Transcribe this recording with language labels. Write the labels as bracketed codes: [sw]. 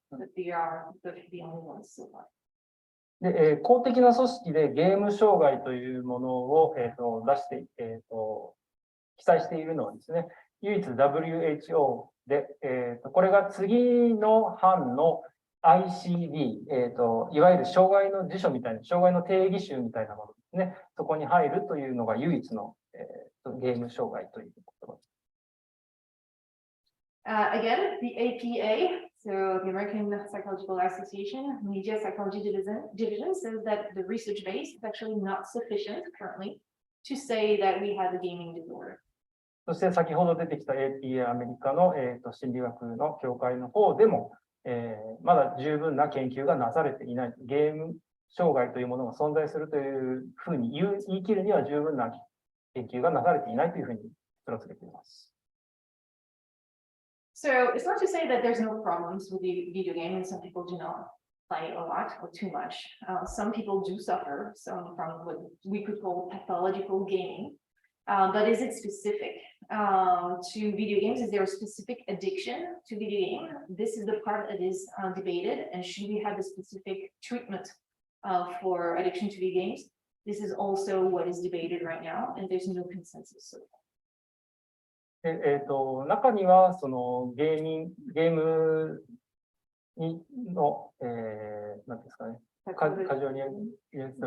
[en] But they are the only ones so far. [ja] で、公的な組織でゲーム障害というものを、出して、記載しているのはですね、唯一 WHO で、これが次の版の ICD、いわゆる障害の辞書みたいな、障害の定義集みたいなものですね、そこに入るというのが唯一の、ゲーム障害ということです。 [en] Again, the APA, so the American Psychological Association, Media Psychology Division says that the research base is actually not sufficient currently to say that we have a gaming disorder. [ja] そして先ほど出てきた APA アメリカの、心理学の協会の方でも、まだ十分な研究がなされていない。ゲーム障害というものが存在するというふうに言い切るには十分な研究がなされていないというふうに結論付けています。 [en] So it's not to say that there's no problems with the video game, and some people do not play a lot or too much. Some people do suffer from what we could call pathological gaming. But is it specific to video games? Is there a specific addiction to video game? This is the part that is debated. And should we have a specific treatment for addiction to video games? This is also what is debated right now, and there's no consensus so far. [ja] で、中には、そのゲームの、なんていうんですかね、カジュアルに言うと、